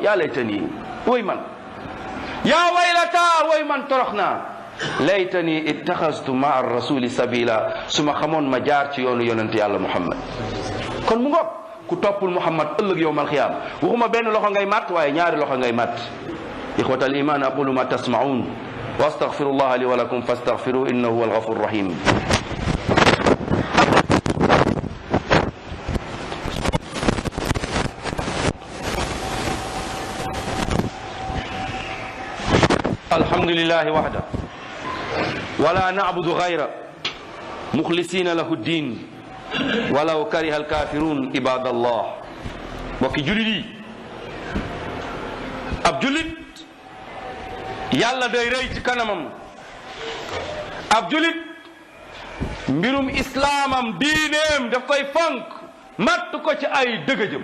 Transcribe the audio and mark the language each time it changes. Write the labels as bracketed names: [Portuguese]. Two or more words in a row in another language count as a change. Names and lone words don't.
[Arabic] يا ليتني, [Wolof] woy man, [Arabic] يا ويلتى, [Wolof] woy man torox naa, [Arabic] ليتني اتخذت مع الرسول سبيلا, [Wolof] su ma xamoon ma jaar ci yoonu yonent yàlla Muhammad. kon mu ngoog ku toppul Muhammad ëllëg [Arabic] يوم القيامة [Wolof] waxuma benn loxo ngay màtt, waaye ñaari loxo ngay màtt. [Arabic] إخوة الإيمان أقول ما تسمعون وأستغفر الله لي ولكم فاستغفروه إنه هو الغفور الرحيم. الحمد لله وحده ولا نعبد غير مخلصين له الدين ولو كره الكافرون عباد الله. [Wolof] mbokki jullit yi, ab jullit yàlla day rëy ci kanamam. ab jullit mbirum islaamam, diineem daf koy fonk, matt ko ci ay dëgëjëm.